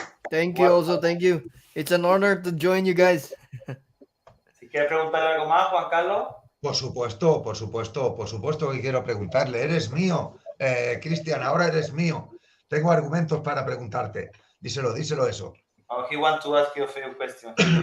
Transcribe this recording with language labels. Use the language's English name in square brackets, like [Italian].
[English] Thank you also, thank you. It's an honor to join you guys. [Spanish] Si quieres preguntarle algo más, Juan Carlos. Por supuesto que quiero preguntarle. Eres mío, Cristian, ahora eres mío. Tengo argumentos para preguntarte. Díselo eso. [English] Oh, he wants to ask you a few questions.